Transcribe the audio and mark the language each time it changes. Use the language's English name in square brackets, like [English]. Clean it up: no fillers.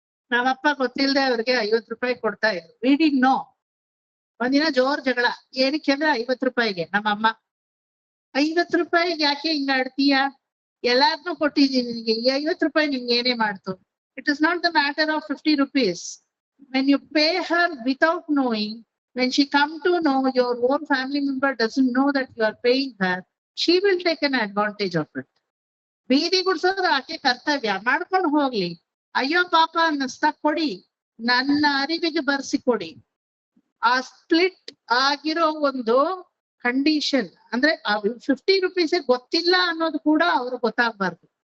[Kannada] ನಮ್ಮಪ್ಪ ಗೊತ್ತಿಲ್ಲದೆ ಅವ್ರಿಗೆ 50 ರೂಪಾಯಿ ಕೊಡ್ತಾ ಇದ್ರು. Reading no. ಒಂದಿನ ಜೋರ್ ಜಗಳ, ಏನಕ್ಕೆ ಅಂದ್ರೆ 50 ರೂಪಾಯಿಗೆ. ನಮ್ಮಮ್ಮ 50 ರೂಪಾಯಿಗೆ ಯಾಕೆ ಹಿಂಗ ಆಡ್ತೀಯ? ಎಲ್ಲಾರ್ನೂ ಕೊಟ್ಟಿದ್ದೀನಿ ನಿನ್ಗೆ, 50 ರೂಪಾಯಿ ನಿಮ್ಗೆ ಏನೇ ಮಾಡ್ತು? [English] It is not the matter of 50 rupees. When you pay her without knowing, when she come to know your own family member doesn't know that you are paying her, she will take an advantage of it. [Kannada] ಬೀದಿ ಗುಡ್ಸೋದು ಆಕೆ ಕರ್ತವ್ಯ, ಮಾಡ್ಕೊಂಡು ಹೋಗ್ಲಿ. ಅಯ್ಯೋ ಪಾಪ ಅನ್ನಿಸ್ತಾ ಕೊಡಿ, ನನ್ನ ಅರಿವಿಗೆ ಬರ್ಸಿ ಕೊಡಿ. ಆ ಸ್ಪ್ಲಿಟ್ ಆಗಿರೋ ಒಂದು ಕಂಡೀಷನ್ ಅಂದ್ರೆ 50 ರೂಪೀಸ್ ಗೊತ್ತಿಲ್ಲ ಅನ್ನೋದು ಕೂಡ ಅವ್ರಿಗೆ ಗೊತ್ತಾಗ್ಬಾರ್ದು.